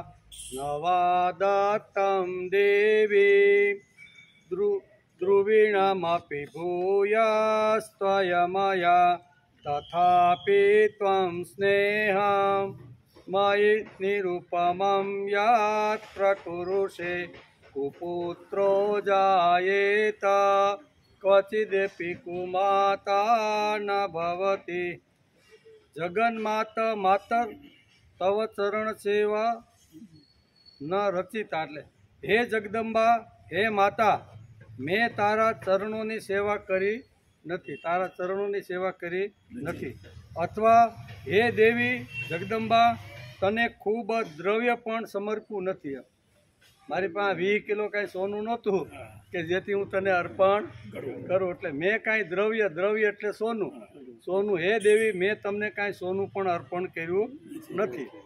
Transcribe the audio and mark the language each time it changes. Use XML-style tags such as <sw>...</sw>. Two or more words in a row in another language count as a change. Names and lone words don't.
<sa>नवादत्तं देवी द्रुविणमपि भूयस्त्वयमया तथापि त्वं स्नेहं मयि निरुपमं यत् प्रकुरुषे कुपुत्रो जायेत क्वचिदेपि कुमाता न भवति। जगन्माता मातर तव चरण सेवा न रचिता</sa> <gu>એટલે હે જગદંબા હે માતા મેં તારા ચરણોની સેવા કરી નથી, તારા ચરણોની સેવા કરી નથી। અથવા હે દેવી જગદંબા તને ખૂબ દ્રવ્ય પણ સમર્પ્યું નથી। મારી પાસે 20 કિલો કાંઈ સોનું નહોતું કે જેથી હું તને અર્પણ કરું, એટલે મેં કાંઈ દ્રવ્ય એટલે સોનું હે દેવી મેં તમને કાંઈ સોનું પણ અર્પણ કર્યું નથી।</gu>